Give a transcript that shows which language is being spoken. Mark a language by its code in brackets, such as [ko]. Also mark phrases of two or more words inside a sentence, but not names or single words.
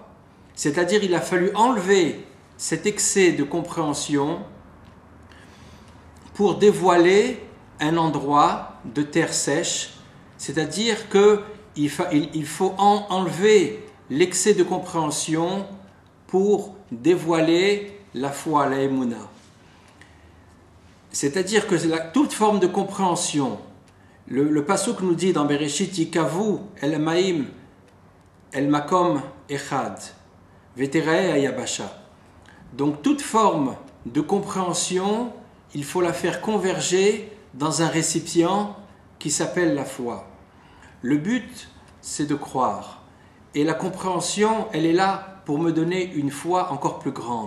[fr] C'est-à-dire il a fallu enlever cet excès de compréhension pour dévoiler un endroit de terre sèche, c'est-à-dire qu'il faut enlever l'excès de compréhension pour dévoiler la foi, la émouna. C'est-à-dire que toute forme de compréhension, le pasuk nous dit dans Bereshit, [he] יקוו אל מים אל מקום אחד ותראה היבשה. [fr] Donc toute forme de compréhension, il faut la faire converger dans un récipient qui s'appelle la foi. Le but, c'est de croire. Et la compréhension, elle est là pour me donner une foi encore plus grande.